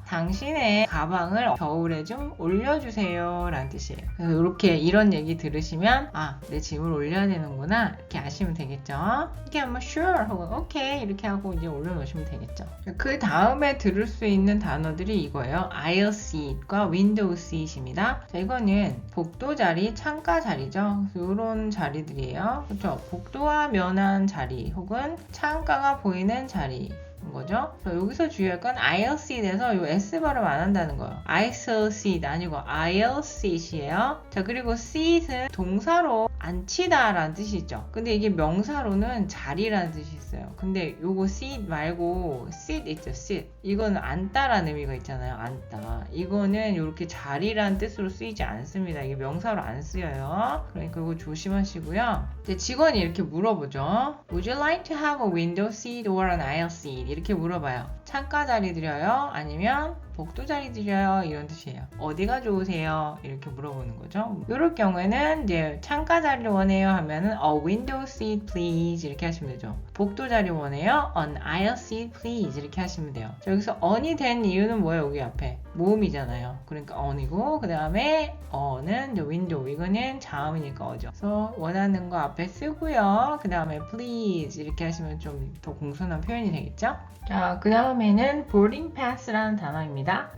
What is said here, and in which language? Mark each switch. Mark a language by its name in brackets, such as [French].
[Korean] 당신의 가방을 겨울에 좀 올려주세요 라는 뜻이에요. 그래서 이렇게 이런 얘기 들으시면 내 짐을 올려야 되는구나 이렇게 아시면 되겠죠. 이렇게 하면 sure 혹은 okay 이렇게 하고 이제 올려놓으시면 되겠죠. 그 다음에 들을 수 있는 단어들이 이거예요. aisle seat과 window seat입니다. 자, 이거는 복도 자리, 창가 자리죠. 이런 자리들이에요. 그렇죠? 복도와 면한 자리 혹은 창가가 보이는 자리인 거죠. 여기서 주의할 건 aisle seat에서 이 S 발음 안 한다는 거예요. aisle seat 아니고 aisle seat이에요. 자, 그리고 seat은 동사로 앉히다 라는 뜻이 있죠. 근데 이게 명사로는 자리라는 뜻이 있어요. 근데 요거 seat 말고 sit 있죠. sit. 이거는 앉다라는 의미가 있잖아요. 앉다. 이거는 이렇게 자리라는 뜻으로 쓰이지 않습니다. 이게 명사로 안 쓰여요. 그러니까 이거 조심하시고요. 이제 직원이 이렇게 물어보죠. [English] Would you like to have a window seat or an aisle seat? [Korean] 이렇게 물어봐요. 창가 자리 드려요? 아니면 복도 자리 드려요? 이런 뜻이에요. 어디가 좋으세요? 이렇게 물어보는 거죠. 이럴 경우에는 이제 창가 자리 원해요 하면은 [English] a window seat please [Korean] 이렇게 하시면 되죠. 복도 자리 원해요? [English] an aisle seat please [Korean] 이렇게 하시면 돼요. 자, 여기서 on이 된 이유는 뭐예요? 여기 앞에 모음이잖아요. 그러니까 on이고 그 다음에 어는 window 이거는 자음이니까 어죠. 그래서 원하는 거 앞에 쓰고요. 그 다음에 please 이렇게 하시면 좀 더 공손한 표현이 되겠죠? 자, 그 다음에는 boarding pass라는 단어입니다.